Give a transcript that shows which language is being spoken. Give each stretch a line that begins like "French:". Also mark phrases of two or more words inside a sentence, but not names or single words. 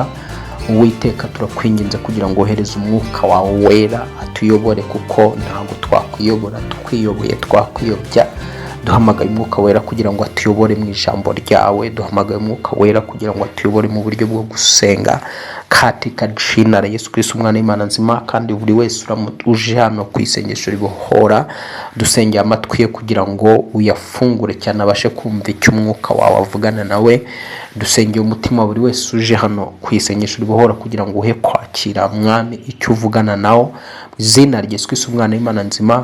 Kinyarwanda: Uwiteka, turakwinginze kugira ngo ohereze umwuka wawe wera atuyobore, kuko ntabwo twakwiyobora, tukwiyoboye twakwiyobya. Duhamagaye umwuka wera kugira ngo atuyobore mu ijambo ryawe. Duhamagaye umwuka wera kugira ngo atuyobore mu buryo bwo gusenga
Swahili: katika jina la Yesu Kristo,
Kinyarwanda: umwana w'Imana nzima. Kandi buri wese uje hano ku isengesho ribohora, dusengeye amatwi ye kugira ngo uyafungure cyane, abashe kumva icyo umwuka wawe avugana nawe. Dusengeye umutima buri wese uje hano ku isengesho ribohora kugira ngo uhe kwakira mwami icyo uvugana nawo, izina rya Yesu Kristo, umwana w'Imana nzima.